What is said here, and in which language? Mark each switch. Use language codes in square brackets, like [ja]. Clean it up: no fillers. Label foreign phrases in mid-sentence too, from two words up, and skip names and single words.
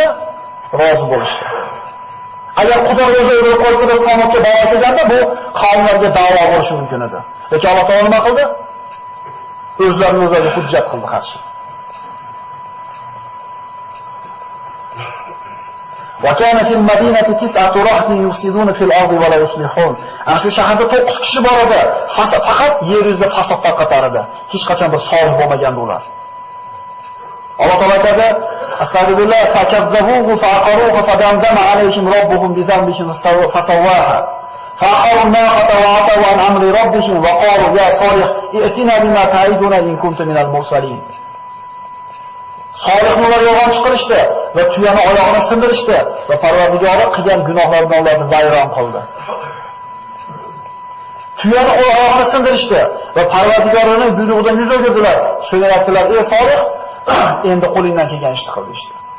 [uz] Rozi bo'lishdi. Agar Xudo o'zi o'ldirib qo'ysa, Samudga balo kelganda bu qavmlarga da'vo bo'lishi mumkin edi. Lekin Alloh taolo nima qildi? O'zlarini o'zlariga hujjat qildi qarshi. [ar] وكان في المدينة تسعة رهط يفسدون في الأرض ولا يصلحون. [uz] Ana shu shaharda 9 kishi bor edi. Faqat yer yuzida fasod tarqatar edi. Hech qachon bir solih bo'lmagandi ular. Alloh taolo aytadi: [ar] "أستغفر الله فكذبوه فعقروها فدمدم عليهم ربهم بذنبهم فسواها. فعقروا الناقة وعتوا عن أمر ربهم وقالوا يا صالح ائتنا بما تعدنا إن كنت من المرسلين." [uz] Solihlar yolg'on chiqarishdi va tuyani oyog'ini sindirishdi va Parvardigori qilgan gunohlaridan ularni vayron qildi. Tuyani oyog'ini sindirishdi va Parvardigorining buyrug'idan yuz o'girdilar. So'ngra aytdilar: "Ey Solih, endi qo'lingdan kelgan ishni qil" deydi.